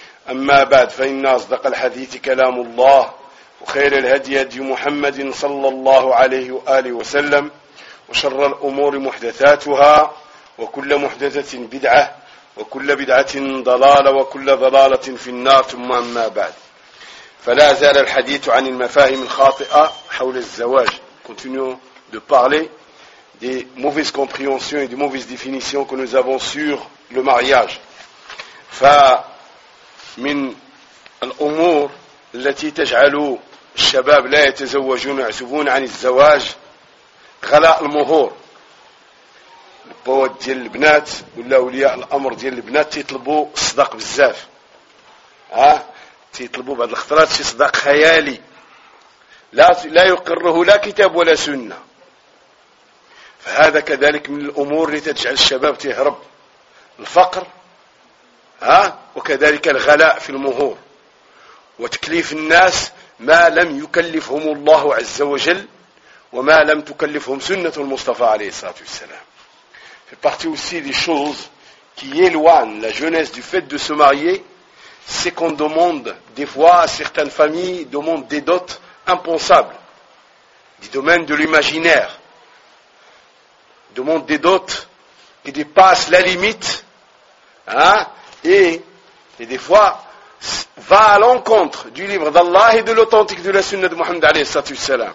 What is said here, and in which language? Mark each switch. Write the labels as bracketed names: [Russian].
[Arabic] أما بعد، فإن أصدق الحديث كلام الله، وخير الهدي هدي محمد صلى الله عليه وآله وسلم، وشر الأمور محدثاتها، وكل محدثة بدعة، وكل بدعة ضلالة، وكل ضلالة في النار. ثم أما بعد، فلا زال الحديث عن المفاهيم الخاطئة حول الزواج. [French] continue de parler des mauvaises compréhensions et des mauvaises définitions que nous avons sur le mariage. [Arabic] من الأمور التي تجعل الشباب لا يتزوجون ويعزبون عن الزواج غلاء المهور. البوات ديال البنات ولا أولياء الأمر ديال البنات تيطلبوا صداق بزاف، تيطلبوا بعض الخطرات شي صداق خيالي لا يقره لا كتاب ولا سنة. فهذا كذلك من الأمور التي تجعل الشباب تهرب الفقر، وكذلك الغلاء في المهور وتكليف الناس ما لم يكلفهم الله عز وجل وما لم تكلفهم سنة المصطفى عليه الصلاة والسلام. [French] في partie aussi des choses qui éloignent la jeunesse du fait de se marier, c'est qu'on demande des fois à certaines familles demandent des dots impensables, des domaines de l'imaginaire, demandent des dots qui dépassent la limite, Et des fois, va à l'encontre du livre d'Allah et de l'authentique de la sunna de Mohammed a.s.